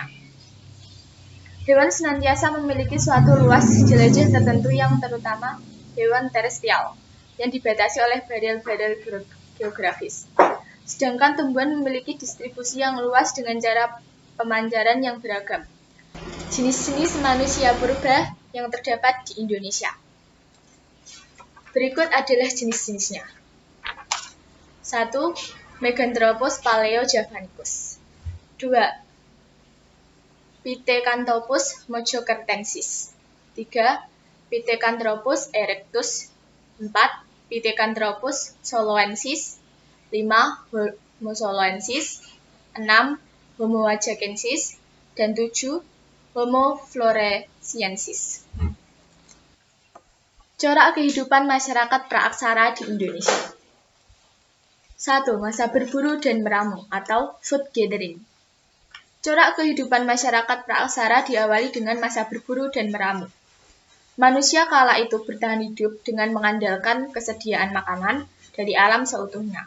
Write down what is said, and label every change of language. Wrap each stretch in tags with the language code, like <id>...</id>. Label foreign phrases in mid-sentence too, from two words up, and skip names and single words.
<id>Hewan senantiasa memiliki suatu luas jelajah tertentu yang terutama hewan terestrial, yang dibatasi oleh barier-barier geografis. Sedangkan tumbuhan memiliki distribusi yang luas dengan cara pemancaran yang beragam. Jenis-jenis manusia purba yang terdapat di Indonesia. Berikut adalah jenis-jenisnya. 1. Meganthropus paleojavanicus. 2. Pithecanthropus mojokertensis. 3. Pithecanthropus erectus. 4. Pithecanthropus soloensis. 5. Homo soloensis. 6. Homo ajacensis. Dan 7. Homo floresiensis. Corak kehidupan masyarakat praaksara di Indonesia. 1. Masa berburu dan meramu atau</id> <en>food gathering.</en> <id>Corak kehidupan masyarakat praaksara diawali dengan masa berburu dan meramu. Manusia kala itu bertahan hidup dengan mengandalkan kesediaan makanan dari alam seutuhnya.</id>